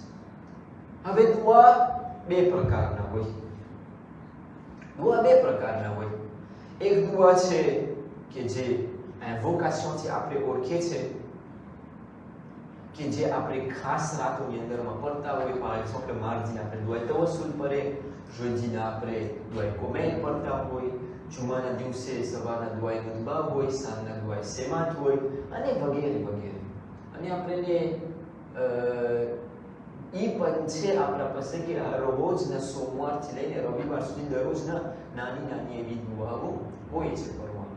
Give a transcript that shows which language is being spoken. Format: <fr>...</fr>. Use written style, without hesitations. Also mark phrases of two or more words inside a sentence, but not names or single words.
<gu>હવે દુઆ બે પ્રકારના હોય. દુઆ બે પ્રકારના હોય. એક દુઆ છે કે જે ઇન્વોકેશનથી આપણે ઓળખીએ છીએ, કે જે આપણે ખાસ રાતોની અંદરમાં પડતા હોય.</gu> <fr>par exemple mardi</fr> <gu>આપણે દુઆ તવસ્સુલ પરે, jeudi આપણે દુઆ કોમેલ પડતા હોય, જુમાના દિવસે સવારના દુઆ મુતબા હોય, સાંજના દુઆ સેમાત હોય, અને વગેરે વગેરે. અને આપણે ઈ પણ છે આપણા પાસે કે રોજના સોમવારથી લઈને રવિવાર સુધી દરરોજના નાની નાની એવી દુઆઓ હોય છે કરવાની.</gu>